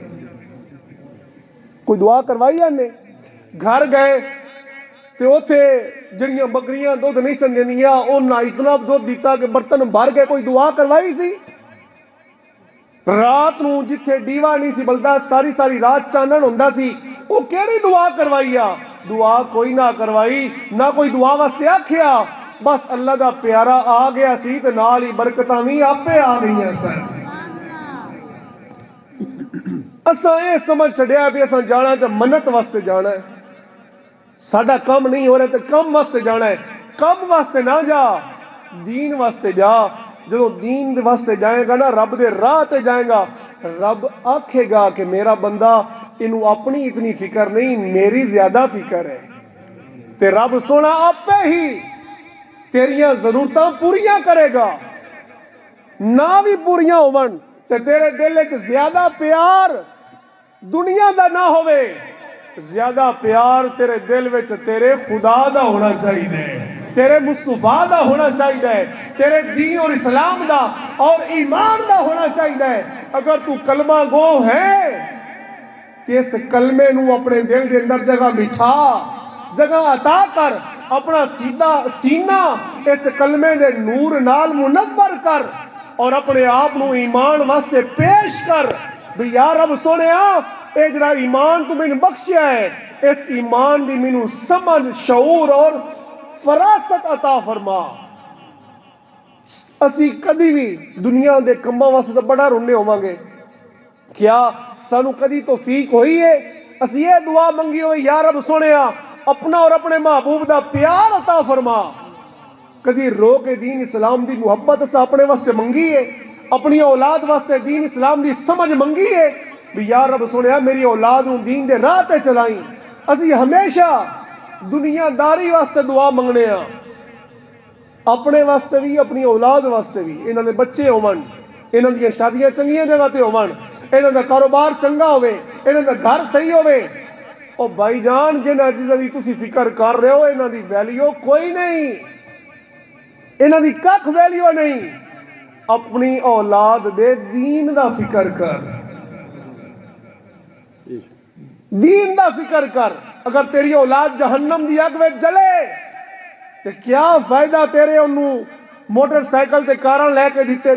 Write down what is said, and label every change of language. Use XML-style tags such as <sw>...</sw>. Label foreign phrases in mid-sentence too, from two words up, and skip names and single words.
<pa>کوئی دعا کروائی ہے نے گھر گئے تے اوتھے جڑیاں بکریاں دودھ نہیں سن دیندیاں انہاں اتنا دودھ دیتا کہ برتن بھر کے کوئی دعا کروائی سی رات نو جتھے ڈیوا نہیں سی بلدا ساری رات چانن ہوندا سی او کیڑی دعا کروائی آ دعا کوئی نہ کروائی نہ کوئی دعا واسطے آکھیا بس اللہ دا پیارا آ گیا سی تے نال ہی برکتاں وی آپے آ گئیاں سن اساں اے سمجھ چھڈیا بھی اساں جانا تے منت واسطے جانا ہے ساڈا کم نہیں ہو رہا تے کم واسطے جانا ہے کم واسطے نہ جا دین واسطے جا جدو دین واسطے جائے گا نا رب دے راہ تے جائے گا رب آکھے گا کہ میرا بندہ انہوں اپنی اتنی فکر نہیں میری زیادہ فکر ہے تے رب سونا آپے ہی تیریاں ضرورتاں پوریاں کرے گا نہ بھی پوریاں ہون تے تیرے دل وچ زیادہ پیار دنیا دا نہ ہوئے زیادہ پیار تیرے دل وچ تیرے خدا دا ہونا چاہیے تیرے مصطفیٰ دا ہونا چاہیے تیرے دین اور اسلام دا اور ایمان دا ہونا چاہیے اگر تو کلمہ گو ہے کہ اس کلمے نو اپنے دل دے اندر جگہ بٹھا جگہ عطا کر اپنا سینہ اس کلمے دے نور نال منور کر اور اپنے آپ نو ایمان واسطے پیش کر بھی یا رب سونیا اے جڑا ایمان تو مینوں بخشیا ہے اس ایمان دی مینوں سمجھ شعور اور فراست عطا فرما اسی کدی بھی دنیا دے کماں واسطے بڑا رونے ہوواں گے کیا سانو کدی توفیق ہوئی ہے اسی یہ دعا منگی ہوئی یا رب سونیا اپنا اور اپنے محبوب دا پیار عطا فرما کدی رو کے دین اسلام دی محبت اسا اپنے واسطے منگی ہے اپنی اولاد واسطے دین اسلام دی سمجھ منگی ہے بھی یا رب سونیا میری اولاد نوں دین دے راہ تے چلائیں اسی ہمیشہ دنیا داری واسطے دعا منگنے ہاں اپنے واسطے بھی اپنی اولاد واسطے بھی انہاں دے بچے ہون انہاں دی شادیاں چنگیاں جگہ تے ہون انہاں دا کاروبار چنگا ہوے انہاں دا گھر صحیح ہوے او بھائی جان جنہاں چیزاں دی تسی فکر کر رہے ہو انہاں دی ویلیو کوئی نہیں انہاں دی ککھ ویلیو نہیں اپنی اولاد دے دین دا فکر کر دین دا فکر کر اگر تیری اولاد جہنم دی اگ وچ جلے تے کیا فائدہ تیرے انہوں موٹر سائیکل تے کاراں لے کے دتے</pa>